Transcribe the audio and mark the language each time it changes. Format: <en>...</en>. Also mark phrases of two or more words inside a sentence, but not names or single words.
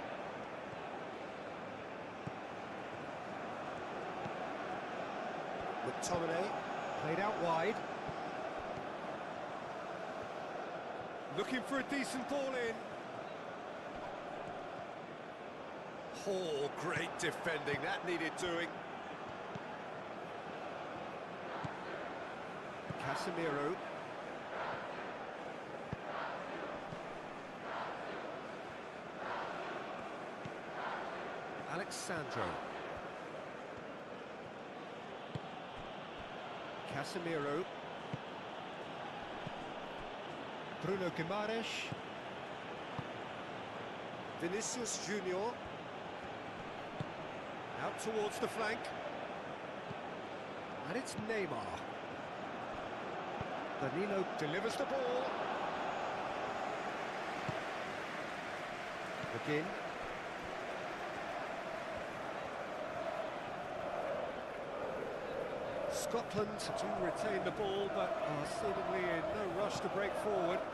<en>McTominay. Played out wide. Looking for a decent ball in. Oh, great defending. That needed doing. Casemiro. Alexandro. Casemiro. Bruno Guimaraes. Vinicius Junior. Out towards the flank. And it's Neymar. Danilo delivers the ball. McGinn. Scotland do retain the ball, but are seemingly in no rush to break forward.</en>